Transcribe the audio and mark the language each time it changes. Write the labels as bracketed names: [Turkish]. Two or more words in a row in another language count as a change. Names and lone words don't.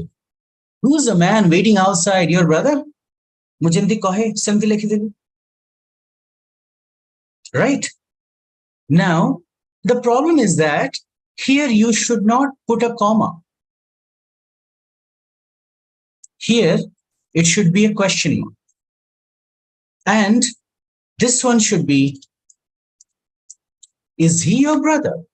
[English] Who's a man waiting outside your brother? [Odia] ମୁଁ ଯେମିତି କହେ ସେମିତି ଲେଖିଦେଲି. [English] Right? Now, the problem is that here you should not put a comma. Here, it should be a question mark. And this one should be, is he your brother?